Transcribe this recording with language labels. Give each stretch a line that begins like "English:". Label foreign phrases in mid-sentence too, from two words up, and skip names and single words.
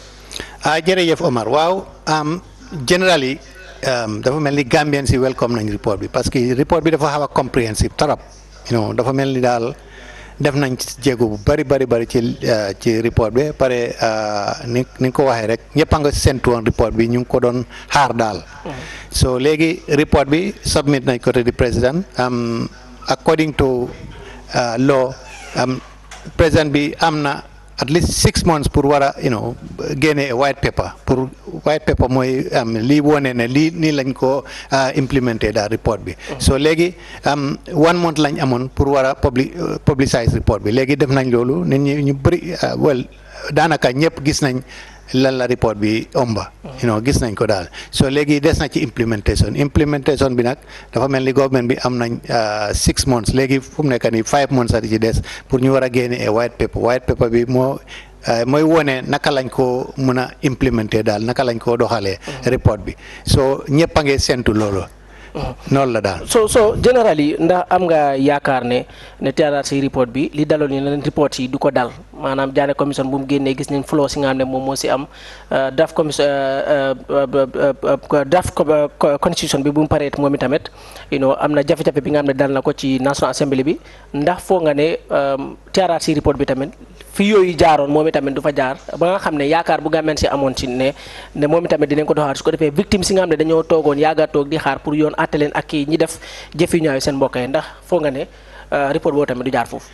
Wolof: jërëjëf Omar waaw général yi dafa mel ni Gambian si welcome nañ report bi parce que report bi dafa xaw a comprehensive trop dafa mel ni daal def nañ jéego bu bari ci report bi pare ni nga ko waxee rek ñëpp a nga séntu woon report bi ñu ngi ko doon xaar daal so léegi report bi submit nañ ko te di président
English: according to
Wolof: law président bi am na
English: at least 6 months
Wolof: pour war a génne
English: white paper
Wolof: pour
English: white paper
Wolof: mooy lii wone ne lii nii lañ ko implémenté daal report bi so léegi 1 month lañ amoon pour war a publicize report bi léegi def nañ loolu nit ñi ñu bëri daanaka ñëpp gis nañ lan la report bi omba gis nañ ko daal so léegi des na ci implementation bi nag dafa mel ni government bi am nañ 6 months léegi fu mu nekk nii 5 months a ci des pour ñu war a génne
English: white paper
Wolof: bi mooy wone naka lañ ko mën a implémenter daal naka lañ ko doxalee report bi so ñëpp a ngi séntu loolu noonu la daal. so generally ndax am nga yaakaar ne TRRC report bi li daloon yeneen report yi du ko dal maanaam Janneh commission bu mu génnee gis nañ flow si nga xam ne moom moo si am
English: draft commission draft constitution
Wolof: bi bu mu paree moom itamit am na jafe-jafe bi nga xam ne dal na ko ci National Assembly bi ndax foo nga ne TRRC report bi tamit fi yooyu jaaroon moom itamit du fa jaar ba nga xam ne yaakaar bu Gambian si amoon ci ne moom itamit dinañ ko doxaat su ko defee victime si nga xam ne dañoo toogoon yàgga toog di xaar pour yoon àtte leen ak kii ñi def jëf yu ñaaw seen mbokk yi ndax foo nga ne report boobu tamit du jaar foofu.